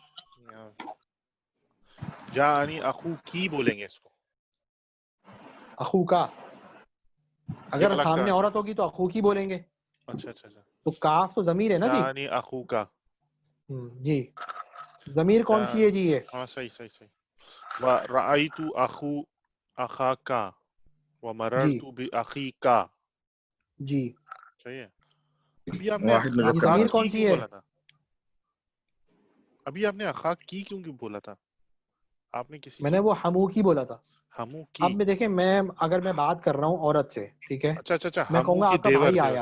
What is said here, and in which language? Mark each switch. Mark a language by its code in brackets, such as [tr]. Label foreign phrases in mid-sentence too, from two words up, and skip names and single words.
[ar] جاءنی اخو [ur] کی بولیں گے اس کو، [ar] اخو کا. [ur] اگر سامنے عورت ہوگی تو اخو کی بولیں گے. اچھا اچھا اچھا. تو کاف تو ضمیر ہے نا جی. [ar] جاءنی اخو کا [ur] جی ضمیر کون سی ہے جی یہ؟ ہاں صحیح صحیح صحیح. [ar] رأیت اخو اخاکا ومررت باخیک. [ur] جی صحیح ہے. ابھی آپ نے ضمیر کون سی ہے؟ بولا تھا ابھی آپ نے اخاک کی کیوں بولا تھا؟ آپ نے کسی میں نے وہ ہمو کی بولا تھا. ہمو کی. اب میں دیکھیں اگر میں بات کر رہا ہوں عورت سے، ٹھیک ہے، اچھا اچھا اچھا میں کہوں گا آپ کا بھائی آیا.